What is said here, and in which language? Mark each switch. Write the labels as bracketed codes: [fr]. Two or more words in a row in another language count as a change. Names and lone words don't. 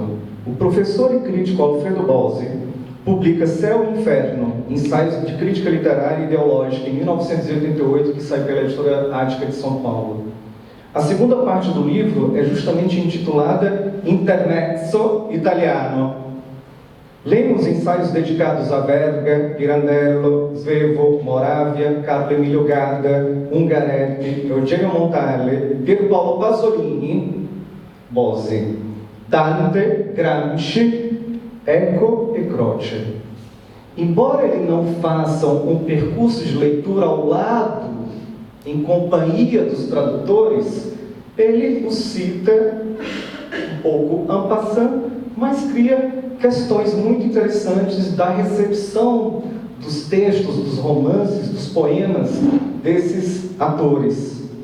[pt] O professor e crítico Alfredo Bose publica Céu e Inferno, Ensaios de Crítica Literária e Ideológica, em 1988, que sai pela editora Ática de São Paulo. A segunda parte do livro é justamente intitulada Intermezzo Italiano. Lemos ensaios dedicados a Verga, Pirandello, Svevo, Moravia, Carlo Emilio Gadda, Ungaretti, Eugenio Montale, Pier Paolo Pasolini, Bose, Dante, Gramsci, Eco e Croce. Embora ele não faça um percurso de leitura ao lado, em companhia dos tradutores, ele os cita um pouco [fr] en passant, [pt] mas cria questões muito interessantes da recepção dos textos, dos romances, dos poemas desses atores.